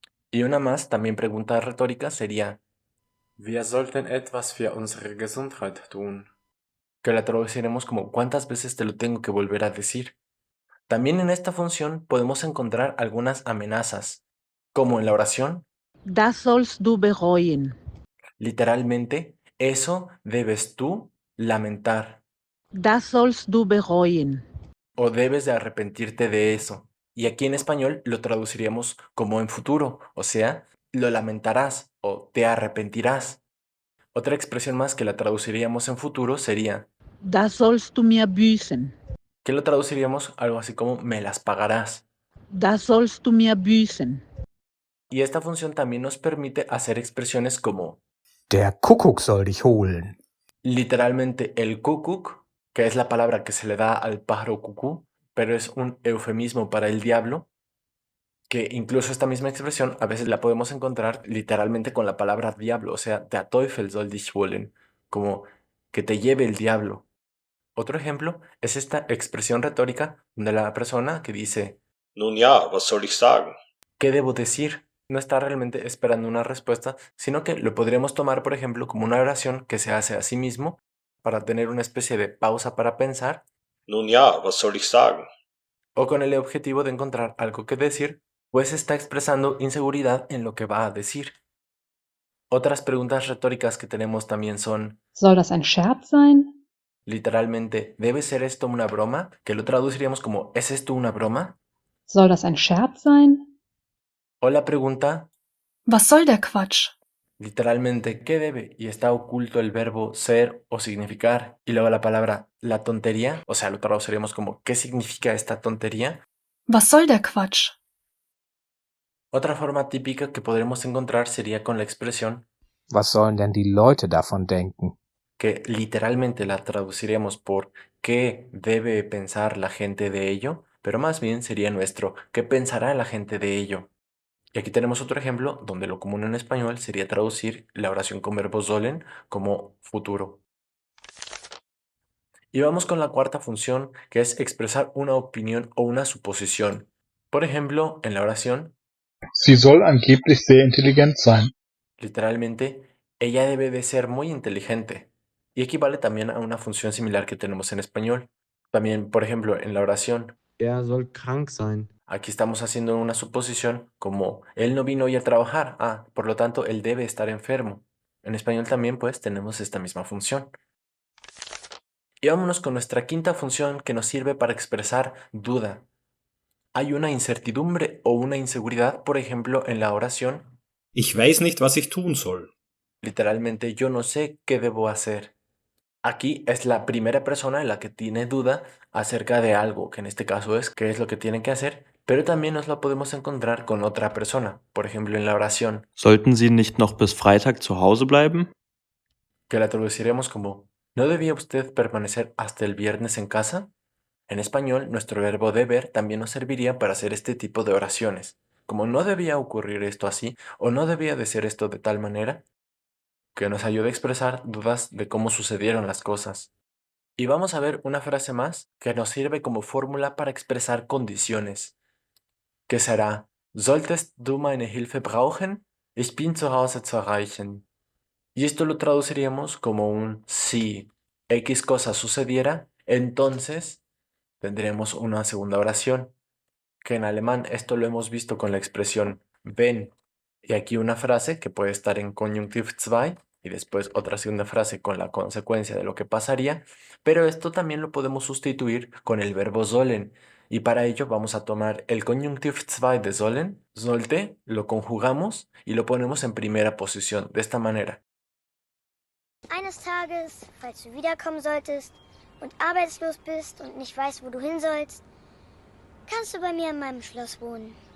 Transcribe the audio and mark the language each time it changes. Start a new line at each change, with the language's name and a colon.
Spanish: Y una más, también pregunta retórica, sería,
German: Wir sollten etwas für unsere Gesundheit tun.
Spanish: Que la traduciremos como, ¿cuántas veces te lo tengo que volver a decir? También en esta función podemos encontrar algunas amenazas, como en la oración,
German: Das sollst du bereuen.
Spanish: literalmente, eso debes tú lamentar,
German: Das sollst du bereuen.
Spanish: o debes de arrepentirte de eso. Y aquí en español lo traduciríamos como en futuro, o sea, lo lamentarás o te arrepentirás. Otra expresión más que la traduciríamos en futuro sería,
German: Das sollst du mir büßen.
Spanish: que lo traduciríamos algo así como me las pagarás.
German: Das sollst du mir büßen.
Spanish: Y esta función también nos permite hacer expresiones como
German: Der Kuckuck soll dich holen.
Spanish: literalmente el Kuckuck, que es la palabra que se le da al pájaro cucú, pero es un eufemismo para el diablo, que incluso esta misma expresión a veces la podemos encontrar literalmente con la palabra diablo, o sea,
German: der Teufel soll dich holen,
Spanish: como que te lleve el diablo. Otro ejemplo es esta expresión retórica de la persona que dice,
German: Nun ja, was soll ich sagen?
Spanish: ¿qué debo decir? No está realmente esperando una respuesta, sino que lo podríamos tomar, por ejemplo, como una oración que se hace a sí mismo para tener una especie de pausa para pensar,
German: Nun ja, was soll ich sagen?
Spanish: o con el objetivo de encontrar algo que decir, pues está expresando inseguridad en lo que va a decir. Otras preguntas retóricas que tenemos también son,
German: Soll das ein Scherz sein?
Spanish: literalmente, ¿debe ser esto una broma? Que lo traduciríamos como, ¿es esto una broma?
German: Soll das ein Scherz sein?
Spanish: O la pregunta,
German: Was soll der Quatsch?
Spanish: literalmente, ¿qué debe? Y está oculto el verbo ser o significar. Y luego la palabra la tontería, o sea, lo traduciríamos como ¿qué significa esta tontería?
German: Was soll der Quatsch?
Spanish: Otra forma típica que podremos encontrar sería con la expresión
German: Was sollen denn die Leute davon denken?
Spanish: que literalmente la traduciremos por ¿qué debe pensar la gente de ello? Pero más bien sería nuestro ¿qué pensará la gente de ello? Y aquí tenemos otro ejemplo donde lo común en español sería traducir la oración con verbo sollen como futuro. Y vamos con la cuarta función, que es expresar una opinión o una suposición. Por ejemplo, en la oración,
German: Sie soll angeblich sehr intelligent sein.
Spanish: literalmente, ella debe de ser muy inteligente. Y equivale también a una función similar que tenemos en español. También, por ejemplo, en la oración,
German: soll krank sein.
Spanish: aquí estamos haciendo una suposición como él no vino hoy a trabajar, por lo tanto, él debe estar enfermo. En español también, pues, tenemos esta misma función. Y vámonos con nuestra quinta función que nos sirve para expresar duda. Hay una incertidumbre o una inseguridad, por ejemplo, en la oración.
German: Ich weiß nicht, was ich tun soll.
Spanish: Literalmente, yo no sé qué debo hacer. Aquí es la primera persona en la que tiene duda acerca de algo, que en este caso es qué es lo que tiene que hacer, pero también nos lo podemos encontrar con otra persona, por ejemplo en la oración.
German: Sollten Sie nicht noch bis Freitag zu Hause bleiben?
Spanish: Que la traduciremos como ¿no debía usted permanecer hasta el viernes en casa? En español, nuestro verbo deber también nos serviría para hacer este tipo de oraciones, como no debía ocurrir esto así o no debía de ser esto de tal manera, que nos ayuda a expresar dudas de cómo sucedieron las cosas. Y vamos a ver una frase más que nos sirve como fórmula para expresar condiciones, que será
German: ¿Solltest du meine Hilfe brauchen? Ich bin zu Hause zu erreichen.
Spanish: Y esto lo traduciríamos como un si X cosa sucediera, entonces tendremos una segunda oración, que en alemán esto lo hemos visto con la expresión wenn. Y aquí una frase que puede estar en Konjunktiv 2 y después otra segunda frase con la consecuencia de lo que pasaría, pero esto también lo podemos sustituir con el verbo sollen. Y para ello vamos a tomar el Konjunktiv 2 de sollen, sollte, lo conjugamos y lo ponemos en primera posición, de esta manera.
German: Eines Tages, falls du wiederkommen solltest und arbeitslos bist und nicht weißt, wo du hin sollst, kannst du bei mir in meinem Schloss wohnen.